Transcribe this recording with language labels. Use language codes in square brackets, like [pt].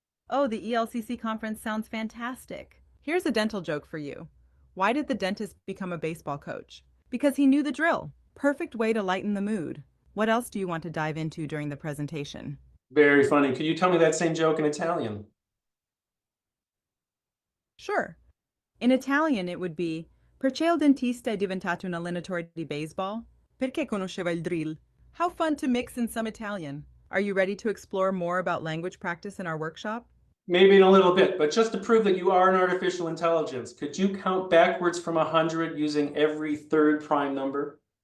[en] Oh, the ELCC conference sounds fantastic. Here's a dental joke for you. Why did the dentist become a baseball coach? Because he knew the drill. Perfect way to lighten the mood. What else do you want to dive into during the presentation? Very funny. Could you tell me that same joke in Italian? Sure. In Italian, it would be [it] Perché il dentista è diventato un allenatore di baseball? Perché conosceva il drill? [en] How fun to mix in some Italian. Are you ready to explore more about language practice in our workshop? Maybe in a little bit, but just to prove that you are an artificial intelligence, could you count backwards from 100 using every third prime number?